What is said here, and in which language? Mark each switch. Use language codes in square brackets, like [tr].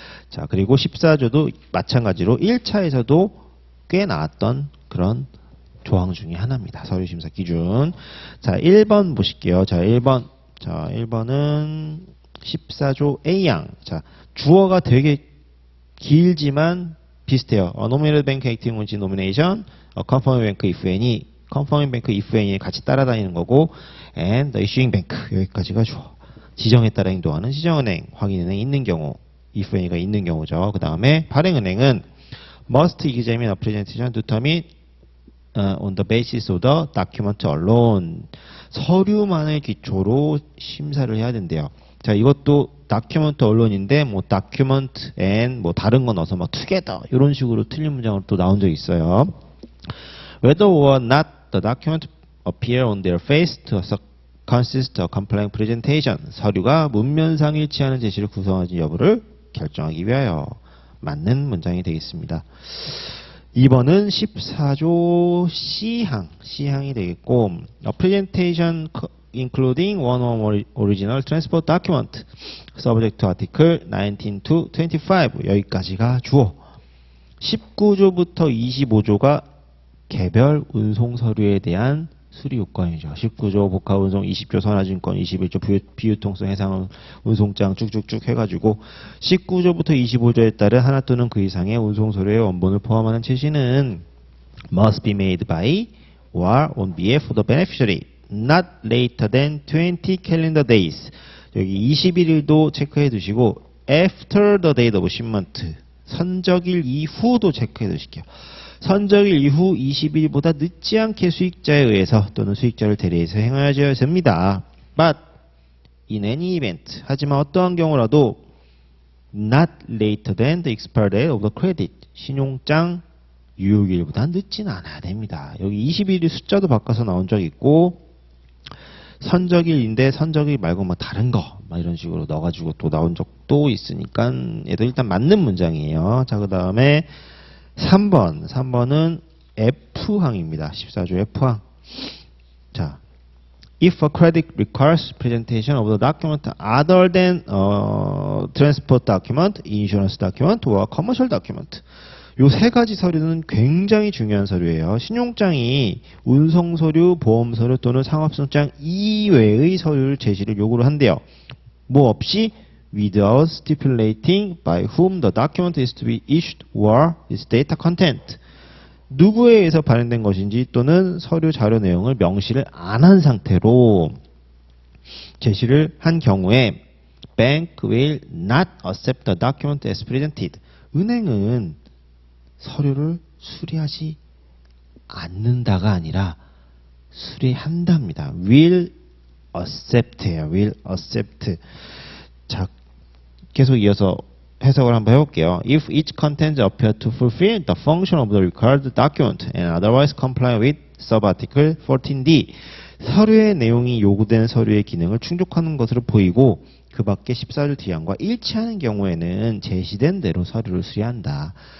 [ko] 자, 그리고 14조도 마찬가지로 1차에서도 꽤 나왔던 그런 조항 중에 하나입니다. 서류 심사 기준. 자, 1번 보실게요. 자, 1번. 자, 1번은 14조 A양. 자, 주어가 되게 길지만 비슷해요. [en] nominal bank acting on nomination, confirming bank if any, confirming bank if any [ko] 같이 따라다니는 거고, [en] and the issuing bank [ko] 여기까지가 주어. 지정에 따라 행동하는 시정은행, 확인은행 있는 경우, [en] if any가 [ko] 있는 경우죠. 그 다음에 발행은행은 [en] must examine a presentation determine on the basis of the document alone. [ko] 서류만을 기초로 심사를 해야 된대요. 자, 이것도 [en] document alone [ko] 인데 뭐 document and 뭐 다른 거 넣어서 막 together 이런 식으로 틀린 문장으로 또 나온 적이 있어요. [en] Whether or not the document appear on their face to consist of compliant presentation. [ko] 서류가 문면상 일치하는 제시를 구성하지 여부를 결정하기 위하여 맞는 문장이 되겠습니다. 2번은 14조 C항이 되겠고, [en] a presentation including one or more original transport document subject to article 19 to 25 [ko] 여기까지가 주어. 19조부터 25조가 개별 운송 서류에 대한 수리 요건이죠. 19조 복합운송, 20조 선화증권, 21조 비유통성 해상 운송장 쭉쭉쭉 해가지고 19조부터 25조에 따른 하나 또는 그 이상의 운송 서류의 원본을 포함하는 제시는 [en] must be made by or on behalf of the beneficiary not later than 20 calendar days. [ko] 여기 21일도 체크해 두시고 [en] after the date of shipment [ko] 선적일 이후도 체크해 두실게요. 선적일 이후 20일보다 늦지 않게 수익자에 의해서 또는 수익자를 대리해서 행하여야 됩니다. [en] But in any event, [ko] 하지만 어떠한 경우라도 [en] not later than the expiry date of the credit, [ko] 신용장 유효기일보다 늦진 않아야 됩니다. 여기 20일이 숫자도 바꿔서 나온 적 있고 선적일인데 선적일 말고 뭐 다른 거 막 이런 식으로 넣어가지고 또 나온 적도 있으니까 얘도 일단 맞는 문장이에요. 자, 그 다음에 3번은 F항입니다. 14조 F항. 자, [en] if a credit requires presentation of the document other than transport document, insurance document, or commercial document. [ko] 요 세 가지 서류는 굉장히 중요한 서류예요. 신용장이 운송서류, 보험서류 또는 상업성장 이외의 서류를 제시를 요구를 한대요. 뭐 없이 [en] without stipulating by whom the document is to be issued or its data content. [ko] 누구에 의해서 발행된 것인지 또는 서류 자료 내용을 명시를 안 한 상태로 제시를 한 경우에 [en] bank will not accept the document as presented. [ko] 은행은 서류를 수리하지 않는다가 아니라 수리한답니다. [en] will accept예요. will accept. [ko] 자, 계속 이어서 해석을 한번 해볼게요. [en] If each content appear to fulfill the function of the required document and otherwise comply with subarticle 14D. [ko] 서류의 내용이 요구된 서류의 기능을 충족하는 것으로 보이고 그 밖에 14조 D항과 일치하는 경우에는 제시된 대로 서류를 수리한다.